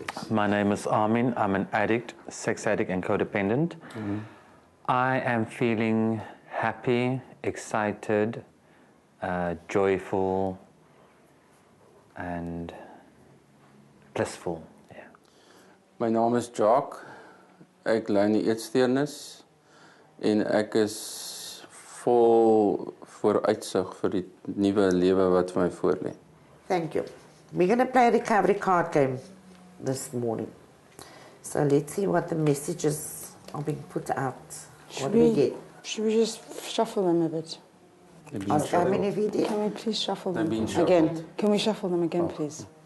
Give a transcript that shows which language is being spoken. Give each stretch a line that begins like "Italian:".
English: My name is Armien. I'm an addict, sex addict and codependent. I am feeling happy, excited, joyful and blissful. Yeah.
Afrikaans: My naam is Jacques. Ek ly in die eetsteurnis en ek is vol vooruitsig vir die nuwe lewe wat vir my voorlê.
English: Thank you. We're going to play a recovery card game this morning. So let's see what the messages are being put out. What do we get? Should we just shuffle them a bit? How many of you did? Can we please shuffle them They've been shuffled. again? Can we shuffle them again, please?